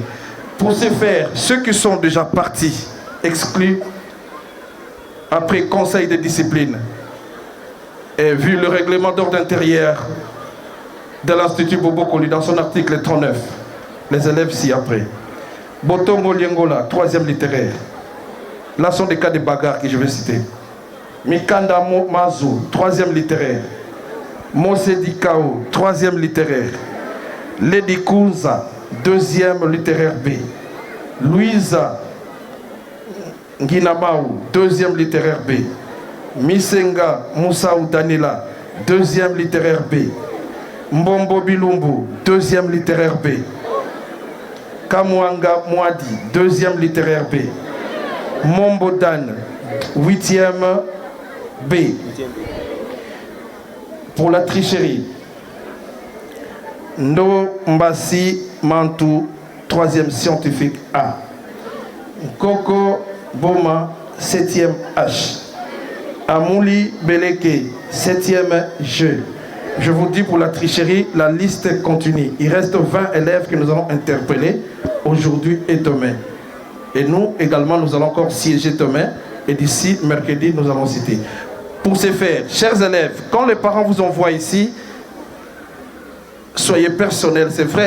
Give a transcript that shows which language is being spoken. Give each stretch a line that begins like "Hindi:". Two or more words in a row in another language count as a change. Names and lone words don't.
French: Pour ce faire, ceux qui sont déjà partis, exclus, après conseil de discipline, et vu le règlement d'ordre intérieur de l'Institut Bobokoli dans son article 39, les élèves ci-après. Botongo Liengola, 3e littéraire. Là sont des cas de bagarre que je vais citer. Mikanda Mazou, 3e littéraire. Mosedi Kao, 3e littéraire. Lady Kunza, 2e littéraire B. Louisa Nginamaou, 2e littéraire B. Misenga Moussaou Danila, 2e littéraire B. Mbombo Bilumbu, 2e littéraire B. Kamwanga Mwadi, 2e littéraire B. Mombo Dan, 8e B. Pour la tricherie, Ndo Mbassi Mantou, 3e scientifique A. Koko Boma, 7e H. Amouli Beleke, 7e G. Je vous dis, pour la tricherie, la liste continue. Il reste 20 élèves que nous allons interpeller aujourd'hui et demain. Et nous également, nous allons encore siéger demain. Et d'ici mercredi, nous allons citer. Pour ce faire, chers élèves, quand les parents vous envoient ici, soyez personnels, c'est vrai.